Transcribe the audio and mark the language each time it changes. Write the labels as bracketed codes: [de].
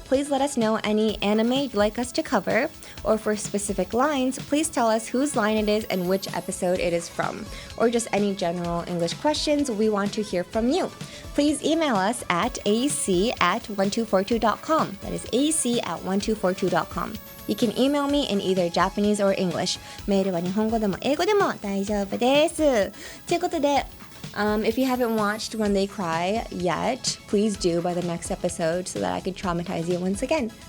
[en] Please let us know any anime you'd like us to cover, or for specific lines, please tell us whose line it is and which episode it is from, or just any general English questions. We want to hear from you. Please email us at ac@1242.com. That is ac@1242.com. You can email me in either Japanese or English. [ja] メールは日本語でも英語でも大丈夫です。ということで、 [en] if you haven't watched When They Cry yet, please do by the next episode so that I can traumatize you once again.